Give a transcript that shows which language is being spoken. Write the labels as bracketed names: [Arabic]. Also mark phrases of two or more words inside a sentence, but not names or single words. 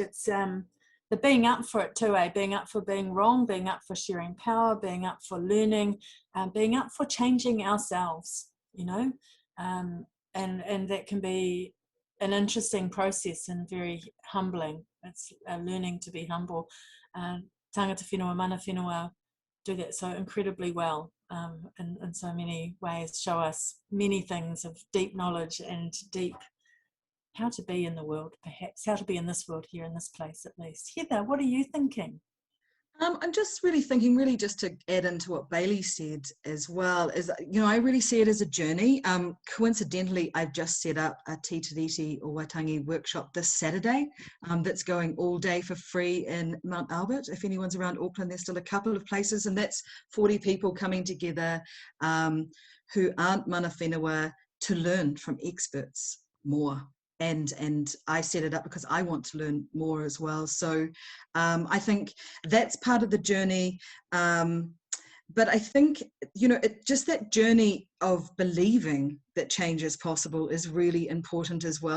[English] It's the being up for it too, being up for being wrong, being up for sharing power, being up for learning, being up for changing ourselves, you know, and that can be an interesting process and very humbling. It's learning to be humble. [Māori] Tangata whenua, mana whenua [English] do that so incredibly well, in so many ways, show us many things of deep knowledge and deep how to be in the world, perhaps how to be in this world here in this place at least. Heather, what are you thinking? I'm just really thinking, really just to add into what Bailey said as well, is, you know, I really see it as a journey. Coincidentally, I've just set up a Te Tiriti o Waitangi workshop this Saturday that's going all day for free in Mount Albert. If anyone's around Auckland, there's still a couple of places, and that's 40 people coming together who aren't [Māori] mana whenua [English] to learn from experts more. And I set it up because I want to learn more as well. So I think that's part of the journey. But I think, you know, just that journey of believing that change is possible is really important as well.